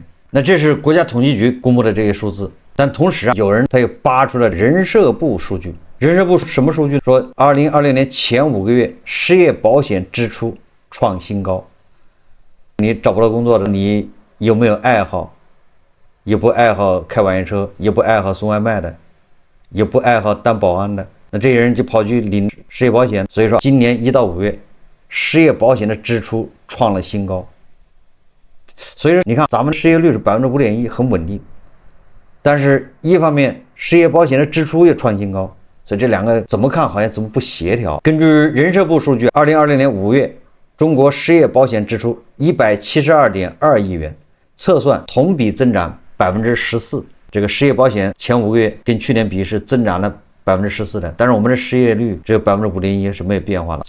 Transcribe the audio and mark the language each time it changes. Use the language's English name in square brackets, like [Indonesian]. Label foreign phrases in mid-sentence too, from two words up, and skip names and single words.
[Chinese] 那這是國家統計局公布的這些數字，但同時有人他又扒出了人社部數據。人社部什麼數據？說2020年前5個月失業保險支出創新高。你找不到工作的，你有沒有愛好？也不愛好開網約車，也不愛好送外賣的，也不愛好當保安的，那這些人就跑去領失業保險。所以說今年1到5月失業保險的支出創了新高。所以說，你看咱們失業率是5.1%，很穩定。但是，一方面失業保險的支出也創新高，所以这两個怎麼看好像怎麼不協調。根據人社部數據，2020年5月，中國失業保險支出172.2億元，測算同比增長14%。這個失業保險前5個月跟去年比是增長了14%的，但是我們的失業率只有5.1%，是沒有變化了。